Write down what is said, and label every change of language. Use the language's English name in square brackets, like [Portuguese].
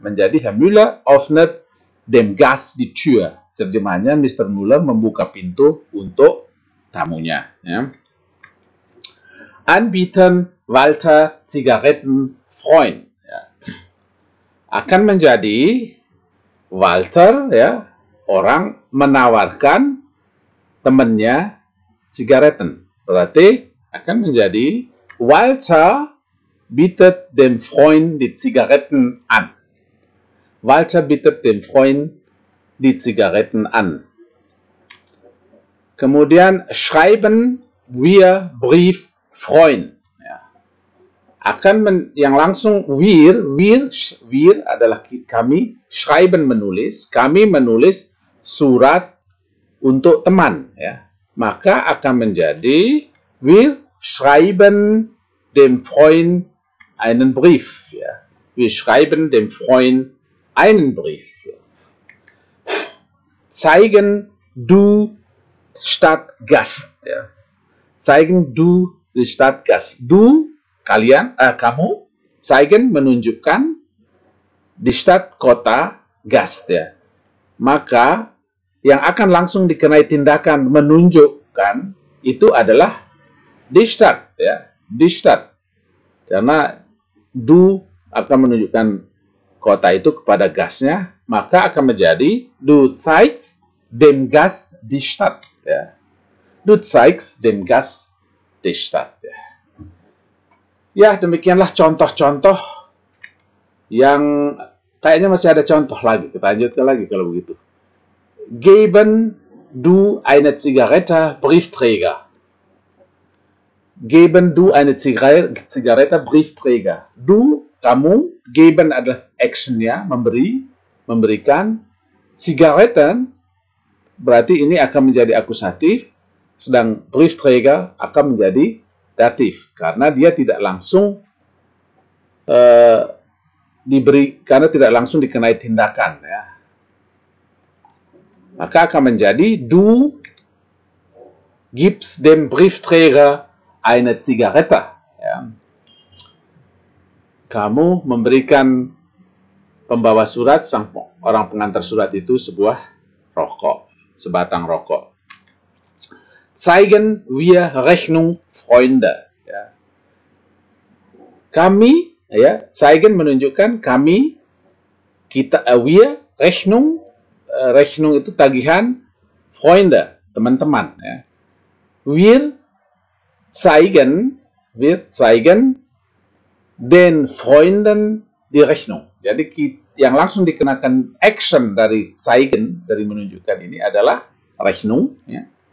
[Indonesian] Menjadi [German] Herr Müller öffnet dem Gast die Tür. [Indonesian] Terjemahannya Mr. Müller membuka pintu untuk tamunya, ya. [German] Anbieten Walter Zigaretten Freund, ya. [Indonesian] Akan menjadi Walter, ya, orang menawarkan temannya Zigaretten. Berarti akan menjadi [German] Walter bietet dem Freund die Zigaretten an. Walter bietet dem Freund die Zigaretten an. [Indonesian] Kemudian [German] schreiben wir Brief Freund. [Indonesian] Ya. Yang langsung wir adalah kami, schreiben menulis, kami menulis surat untuk teman, ya. Maka akan menjadi [German] wir schreiben dem Freund einen Brief, ya. Wir schreiben dem Freund einen Brief. Ja. Zeigen du Stadtgast, ya. Zeigen du die Stadtgast. [Indonesian] Du, kalian, kamu, zeigen menunjukkan, di Stadt, kota, Gast, ya. Maka yang akan langsung dikenai tindakan menunjukkan itu adalah die Stadt, ya. Die Stadt. Karena du akan menunjukkan kota itu kepada Gastnya, maka akan menjadi [German] du zeigst dem Gast die Stadt, [Indonesian] ya. [German] Du zeigst dem Gast die Stadt. [Indonesian] Ya, demikianlah contoh-contoh yang kayaknya masih ada contoh lagi. Kita lanjutkan lagi kalau begitu. [German] Geben du eine Zigarette Briefträger. Geben du eine Zigarette Briefträger. [Indonesian] Du, kamu, geben adalah actionnya, memberi, memberikan. Zigaretten berarti ini akan menjadi akusatif, sedang Briefträger akan menjadi datif karena dia tidak langsung karena tidak langsung dikenai tindakan, ya. Maka akan menjadi [German] du gibst dem Briefträger eine Zigarette, ya. [Indonesian] Kamu memberikan pembawa surat, sang orang pengantar surat itu sebuah rokok, sebatang rokok. [German] Zeigen wir Rechnung Freunde, ya. [Indonesian] Kami, ya, zeigen menunjukkan kami, kita, wir, Rechnung, Rechnung itu tagihan, Freunde, teman-teman, ya. [German] Wir zeigen den Freunden die Rechnung. [Indonesian] Jadi yang langsung dikenakan action dari zeigen, dari menunjukkan ini adalah Rechnung, ya.